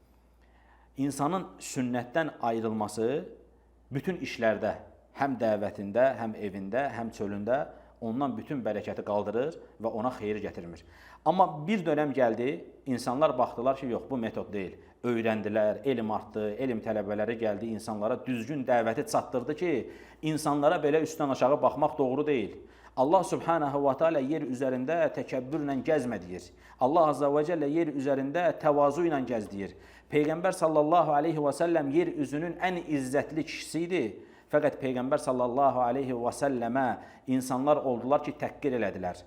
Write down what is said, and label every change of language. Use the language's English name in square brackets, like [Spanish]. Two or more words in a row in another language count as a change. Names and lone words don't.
[Azerbaijani] İnsanın sünnətdən ayrılması bütün işlərdə, həm dəvətində, həm evində, həm çölündə ondan bütün bərəkəti qaldırır və ona xeyir gətirmir. Amma bir dönəm gəldi, insanlar baxdılar ki, yox, bu metod deyil. Öyrəndilər, elm artdı, elm tələbələri gəldi, insanlara düzgün dəvəti çatdırdı ki, insanlara belə üstdən aşağı baxmaq doğru deyil. Allah [Arabic] سبحانه وتعالى [Azerbaijani] yer üzərində təkəbbürlə gəzmə deyir. Allah [Arabic] عز وجل [Azerbaijani] yer üzərində təvazu ilə gəz deyir. Peyğəmbər [Arabic] صلى الله عليه وسلم [Azerbaijani] yer üzünün ən izzətli kişisi idi. Fəqət Peyğəmbər [Arabic] صلى الله عليه وسلم [Azerbaijani] insanlar oldular ki, təhqir elədilər.